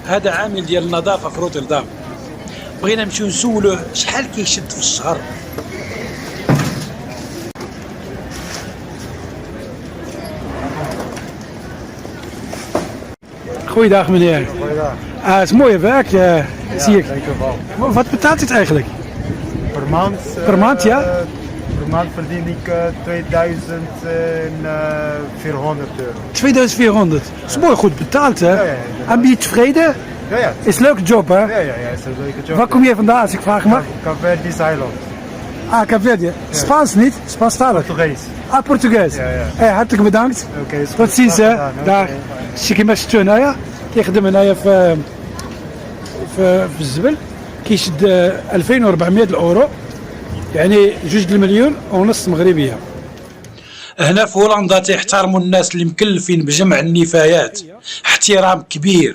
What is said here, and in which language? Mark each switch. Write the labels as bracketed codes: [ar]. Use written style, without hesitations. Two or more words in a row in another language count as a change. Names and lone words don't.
[ar] هذا عامل ديال النظافه في روتردام، بغينا نمشيو نسولوه شحال كيشد في الشهر. [nl] Goeiedag meneer. Goeiedag. Het is mooie werk, zie ik. Dankjewel. Wat betaalt het eigenlijk? Per maand? Per maand, ja? Per maand verdien ik 2400 euro. 2400. Dat is mooi goed betaald, hè? Ja. En ben je tevreden? Ja. Is een leuke job, hè? Ja, is een leuke job. Waar kom je vandaan, als ik vragen mag? Cape Eiland. Ah, Cape Spaans niet? Spaanstalig? Portugees. Ah, Portugees. Ja. Hartelijk bedankt. Oké, is goed. Tot ziens, hè? Gedaan, Daar. oké. [ar] شي كيما شفتو هنايا كيخدم هنايا في الزبل، كيشد 2400 الاورو، يعني 2 ونص مغربيه. هنا في هولندا تيحترموا الناس اللي مكلفين بجمع النفايات احترام كبير.